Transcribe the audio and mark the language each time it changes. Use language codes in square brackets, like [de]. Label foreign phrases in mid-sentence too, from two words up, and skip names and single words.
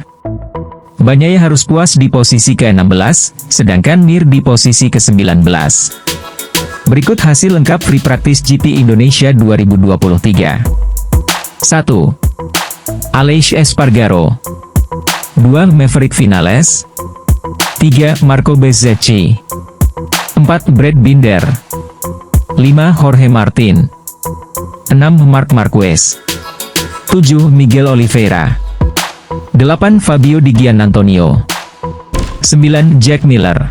[id] Bagnaia harus puas di posisi ke-16, sedangkan Mir di posisi ke-19. Berikut hasil lengkap [en] Free Practice [id] GP Indonesia 2023. 1. Aleix Espargaro. 2. Maverick Vinales. 3. Marco Bezzecchi. 4. Brad Binder. 5. Jorge Martin. 6. Marc Marquez. 7. Miguel Oliveira. 8. Fabio Di Giannantonio. 9. Jack Miller.